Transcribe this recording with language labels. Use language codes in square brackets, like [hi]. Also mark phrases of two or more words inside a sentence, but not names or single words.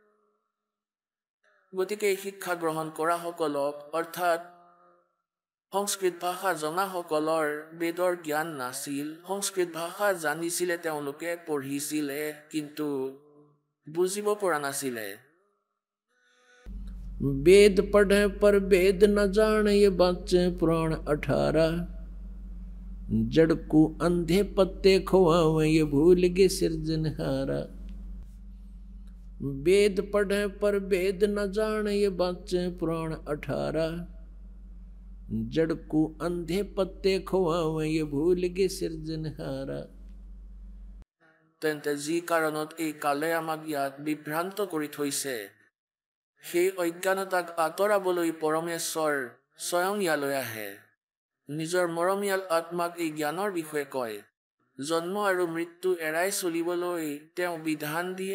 [as] গতিকে এই শিক্ষা গ্ৰহণ কৰাসকলক অৰ্থাৎ সংস্কৃত ভাষা জনাসকলৰ বেদৰ জ্ঞান নাছিল সংস্কৃত ভাষা জানিছিলে তেওঁলোকে পঢ়িছিলে কিন্তু বুজিব পৰা নাছিলে [hi] वेद पढ़े पर वेद न जाने ये बच्चे पुराण 18 जड़ को अंधे पत्ते खुआवे ये भूल गए सिरजनहारा वेद पढ़े पर वेद न जाने ये बच्चे पुराण 18 जड़ को अंधे पत्ते खुआवे ये भूल गे सृजनहारा। [as] তেন্তে যি কাৰণত এই কালে আমাক ইয়াত বিভ্ৰান্ত কৰি থৈছে সেই অজ্ঞানতাক আঁতৰাবলৈ পৰমেশ্বৰ স্বয়ং ইয়ালৈ আহে। নিজৰ মৰমীয়াল আত্মাক এই জ্ঞানৰ বিষয়ে কয়। জন্ম আৰু মৃত্যু এৰাই চলিবলৈ তেওঁ বিধান দিয়ে।